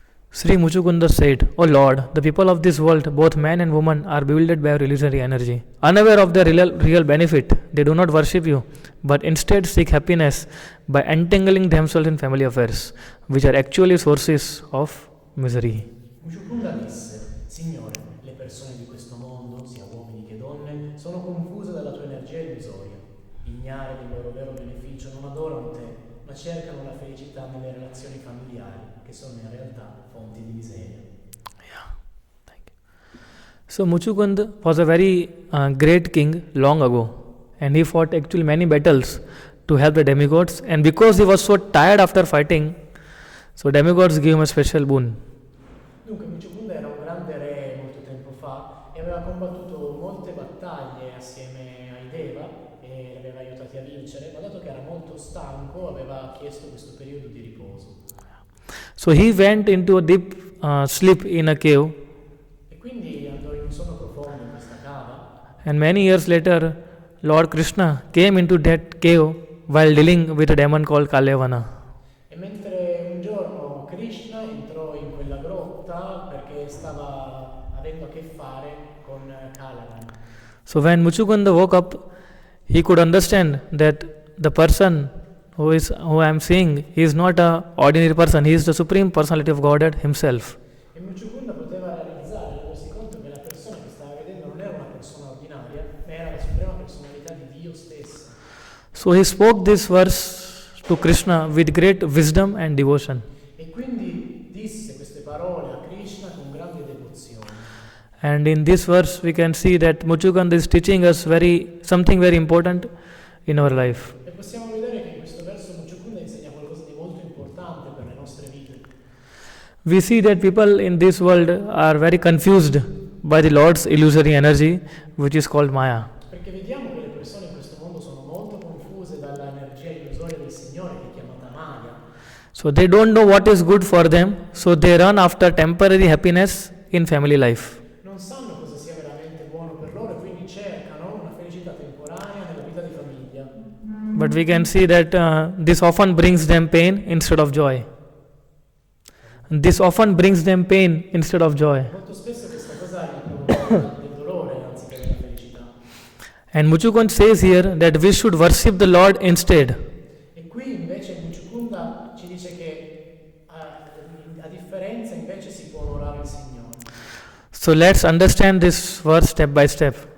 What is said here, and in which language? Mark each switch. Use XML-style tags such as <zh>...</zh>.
<en>Sri Muchukunda said, O Lord, the people of this world, both man and woman, are bewildered by your illusory energy. Unaware of their real benefit, they do not worship you, but instead seek happiness by entangling themselves in family affairs, which are actually sources of misery.</en> <it>Muchukunda disse: Signore, le persone di questo mondo, sia uomini che donne, sono confuse dalla tua energia illusoria. Ignare del loro vero beneficio, non adorano te, ma cercano la felicità nelle relazioni familiari, che sono in realtà fonti di miseria.</it> <en>Yeah, thank you. So Muchukund was a very great king long ago, and he fought actually many battles to help the demigods, and because he was so tired after fighting, so demigods gave him a special boon.</en> <it>Dunque Muchukunda era un grande re molto tempo fa e aveva combattuto molte battaglie assieme ai Deva e li aveva aiutati a vincere, ma dato che era molto stanco aveva chiesto questo periodo di riposo.</it> <en>So he went into a deep sleep in a cave,</en> <it>E quindi andò in un sonno profondo in questa cava</it> <en>and many years later, Lord Krishna came into that cave while dealing with a demon called Kalevana.</en> <it>e mentre un giorno Krishna entrò in quella grotta perché stava avendo a che fare con Caladan.</it> <en>So when Muchukunda woke up, he could understand that the person who I am seeing, he is not a ordinary person, he is the supreme personality of Godhead himself.</en> <it>E Muchukunda poteva realizzare, rendersi conto che la persona che stava vedendo non era una persona ordinaria, ma era la suprema personalità di Dio stesso.</it> <en>So he spoke this verse to Krishna with great wisdom and devotion.</en> <it>E quindi disse queste parole a Krishna con grande devozione.</it> <en>And in this verse we can see that Muchukanda is teaching us something very important in our life.</en> <it>E possiamo vedere che in questo verso Muchukunda insegna qualcosa di molto importante per le nostre vite.</it> <en>We see that people in this world are very confused by the Lord's illusory energy, which is called Maya.</en> <it>Perché vediamo che le persone in questo mondo sono molto confuse dall'energia illusoria del Signore che è chiamata Maya.</it> <en>So they don't know what is good for them, so they run after temporary happiness in family life.</en> <it>Non sanno cosa sia veramente buono per loro e quindi cercano una felicità temporanea nella vita di famiglia.</it> <en>But we can see that this often brings them pain instead of joy. This often brings them pain instead of joy.</en> <it>Molto spesso questa cosa gli provoca del dolore anziché della felicità.</it> <en>And Muchukund says here that we should worship the Lord instead.</en> <it>E qui invece Muchukunda ci dice che a differenza invece si può onorare il Signore.</it> <en>So let's understand this verse step by step.</en>